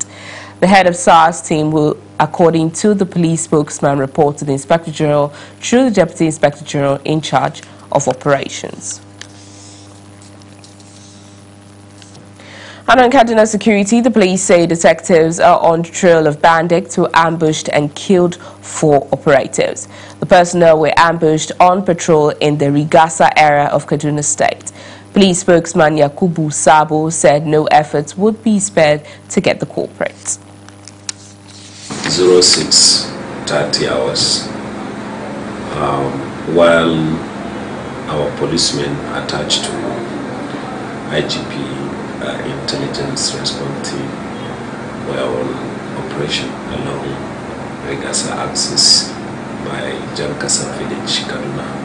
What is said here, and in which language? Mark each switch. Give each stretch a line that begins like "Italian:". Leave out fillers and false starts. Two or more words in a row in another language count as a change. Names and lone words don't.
English: The head of SARS team will, according to the police spokesman, report to the Inspector General through the Deputy Inspector General in charge of operations. And on Kaduna security, the police say detectives are on the trail of bandits who ambushed and killed 4 operatives. The personnel were ambushed on patrol in the Rigasa area of Kaduna State. Police spokesman Yakubu Sabo said no efforts would be spared to get the culprits. 06:30 hours, while our policemen attached to IGP intelligence response team were on operation along Regasa axis by Jankasa village, Kaduna.